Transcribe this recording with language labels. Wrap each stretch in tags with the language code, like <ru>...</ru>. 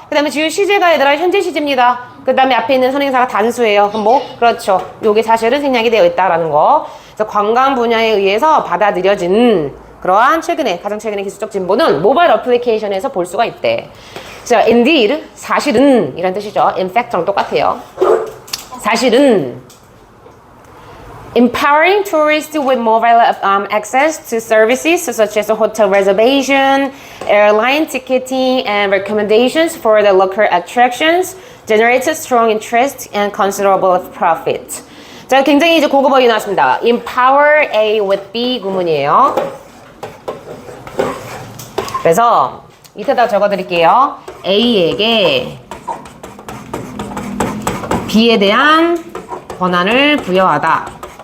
<ko>그 다음에 지금 시제가 얘들아 현재 시제입니다. 그 다음에 앞에 있는 선행사가 단수예요. 그럼 뭐? 그렇죠. 요게 사실은 생략이 되어 있다라는 거. 그래서 관광 분야에 의해서 받아들여진 그러한 가장 최근의 기술적 진보는 모바일 어플리케이션에서 볼 수가 있대. 자, indeed, 사실은 이란 뜻이죠. in fact랑 똑같아요. 사실은</ko> <en>empowering tourists with mobile access to services such as hotel reservation, airline ticketing, and recommendations for the local attractions generates strong interest and considerable profit.</en> <ko>자, 굉장히 이제 고급어휘 나왔습니다. empower A with B 구문이에요. 그래서 밑에다 적어드릴게요. A에게 B에 대한 권한을 부여하다.</ko>